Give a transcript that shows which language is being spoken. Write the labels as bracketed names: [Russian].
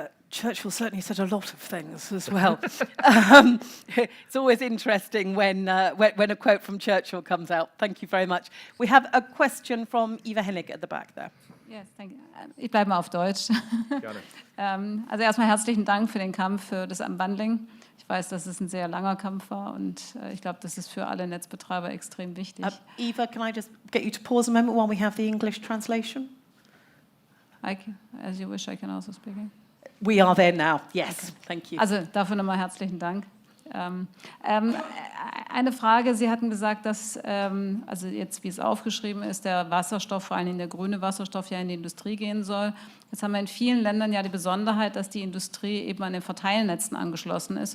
[English] Churchill certainly said a lot of things as well. It's always interesting when a quote from Churchill comes out. Thank you very much. We have a question from Eva Hennig at the back there. Yes, thank you. [German] Ich bleibe mal auf Deutsch. Gerne. Also erstmal herzlichen Dank für den Kampf für das Unbundling. Ich weiß, dass es ein sehr langer Kampf war und ich glaube, das ist für alle Netzbetreiber extrem wichtig. [English] Eva, can I just get you to pause a moment while we have the English translation? As you wish, I can also speak. We are there now. Yes, okay. Thank you. [German] Also dafür nochmal herzlichen Dank. Eine Frage, Sie hatten gesagt, dass, also jetzt wie es aufgeschrieben ist, der Wasserstoff, vor allem der grüne Wasserstoff, ja in die Industrie gehen soll. Jetzt haben wir in vielen Ländern ja die Besonderheit, dass die Industrie eben an den Verteilnetzen angeschlossen ist.